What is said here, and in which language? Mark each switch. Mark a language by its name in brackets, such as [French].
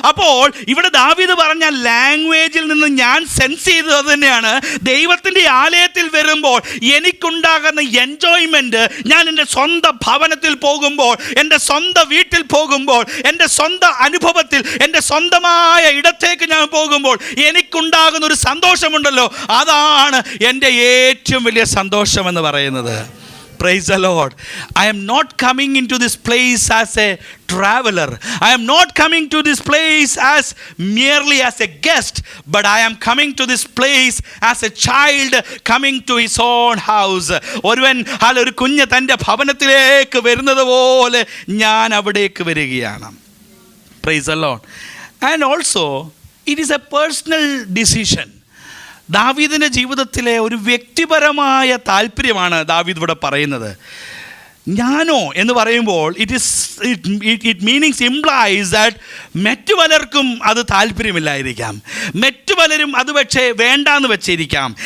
[Malayalam] അപ്പോൾ ഇവിടെ ദാവീദ് പറഞ്ഞ ലാംഗ്വേജിൽ നിന്ന് ഞാൻ സെൻസ് ചെയ്തത് തന്നെയാണ്, ദൈവത്തിൻ്റെ ആലയത്തിൽ വരുമ്പോൾ എനിക്കുണ്ടാകുന്ന എൻജോയ്മെൻറ്റ്, ഞാൻ എൻ്റെ സ്വന്തം ഭവനത്തിൽ പോകുമ്പോൾ, എൻ്റെ സ്വന്തം വീട്ടിൽ പോകുമ്പോൾ, എൻ്റെ സ്വന്തം അനുഭവത്തിൽ, എൻ്റെ സ്വന്തമായ ഇടത്തേക്ക് ഞാൻ പോകുമ്പോൾ എനിക്കുണ്ടാകുന്ന ഒരു സന്തോഷമുണ്ടല്ലോ, അതാണ് എൻ്റെ ഏറ്റവും വലിയ സന്തോഷം എന്ന് പറയുന്നത്. [English] Praise the Lord. I am not coming into this place as a traveler. I am not coming to this place as merely as a guest, but I am coming to this place as a child coming to his own house. [Malayalam] ഒരു കുഞ്ഞ് തൻ്റെ ഭവനത്തിലേക്ക് വരുന്നത് പോലെ ഞാൻ അവിടേക്ക് വരികയാണ്. [English] Praise the Lord. And also it is a personal decision. [Malayalam] ദാവീദിൻ്റെ ജീവിതത്തിലെ ഒരു വ്യക്തിപരമായ താല്പര്യമാണ് ദാവീദ് ഇവിടെ പറയുന്നത്. ഞാനോ എന്ന് പറയുമ്പോൾ [English] it meanings implies that [Malayalam] മറ്റു പലർക്കും അത് താല്പര്യമില്ലായിരിക്കാം, മറ്റു പലരും അത് പക്ഷേ വേണ്ടാന്ന് വെച്ചിരിക്കാം.